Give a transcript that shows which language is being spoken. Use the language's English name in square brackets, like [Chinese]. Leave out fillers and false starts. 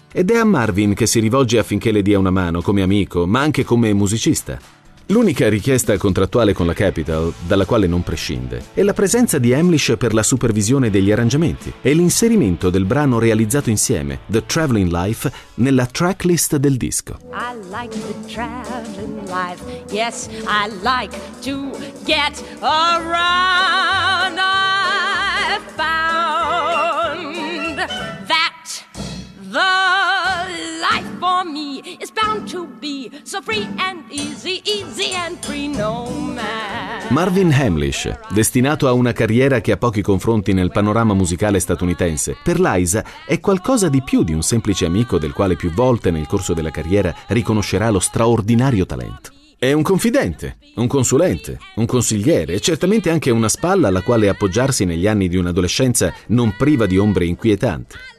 [Italian] Ed è a Marvin che si rivolge affinché le dia una mano come amico, ma anche come musicista. L'unica richiesta contrattuale con la Capitol, dalla quale non prescinde, è la presenza di Hamlisch per la supervisione degli arrangiamenti e l'inserimento del brano realizzato insieme, The Traveling Life, nella tracklist del disco. [English] I like the traveling life, yes, I like to get around. I found that the life for me is bound to be so free and easy, easy and free, no matter. [Italian] Marvin Hamlisch, destinato a una carriera che ha pochi confronti nel panorama musicale statunitense, per Liza è qualcosa di più di un semplice amico del quale più volte nel corso della carriera riconoscerà lo straordinario talento. È un confidente, un consulente, un consigliere e certamente anche una spalla alla quale appoggiarsi negli anni di un'adolescenza non priva di ombre inquietanti.